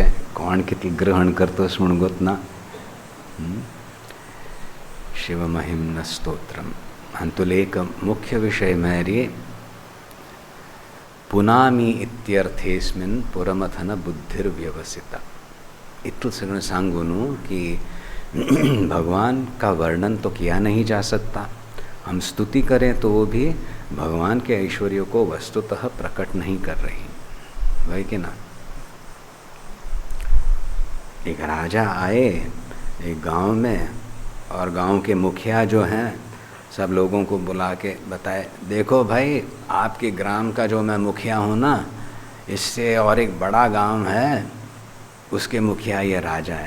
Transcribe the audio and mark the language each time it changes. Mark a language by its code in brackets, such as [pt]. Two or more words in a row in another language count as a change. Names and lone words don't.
[kok] कोण कितलें ग्रहण करतस म्हूण गोतना. शिवमहिम्न स्तोत्रम हातूंतले एक मुख्य विशय म्हळ्यार [sa] पुनामी इत्यर्थेस्मिन् पुरमथन बुद्धिर्व्यवसिता. [kok] इतलं सगळं सांगून [hi] कि भगवान का वर्णन तो किया नहीं जा सकता. हम स्तुति करें तो वो भी भगवान के ऐश्वर्यों को वस्तुतः प्रकट नहीं कर रही, वही कि ना. एक राजा आए एक गांव में और गांव के मुखिया जो हैं सब लोगों को बुला के बताए, देखो भाई आपके ग्राम का जो मैं मुखिया हूँ ना, इससे और एक बड़ा गांव है, उसके मुखिया ये राजा है.